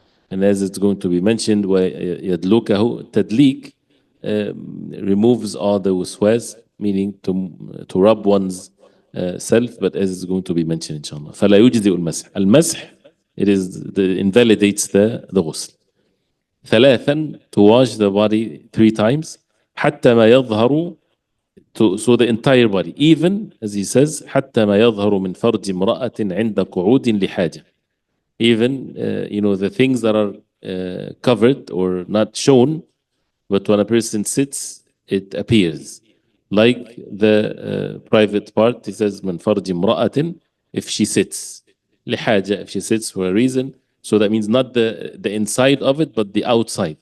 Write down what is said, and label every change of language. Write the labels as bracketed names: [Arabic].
[English] And as it's going to be mentioned, ويدلكه, تدليك removes all the waswas, meaning to rub one's self, but as it's going to be mentioned inshallah. [Arabic] فلا يجزئ المسح. [English] المسح, it invalidates the ghusl. 3, to wash the body 3 times. [Arabic] حتى ما يظهر, [English] so the entire body, even as he says, [Arabic] حتى ما يظهر من فرج امرأة عند قعود لحاجة. [English] Even the things that are covered or not shown, but when a person sits, it appears. Like the private part, he says, [Arabic] من فرج امرأة, [English] if she sits. لحاجة, if she sits for a reason. So that means not the inside of it, but the outside.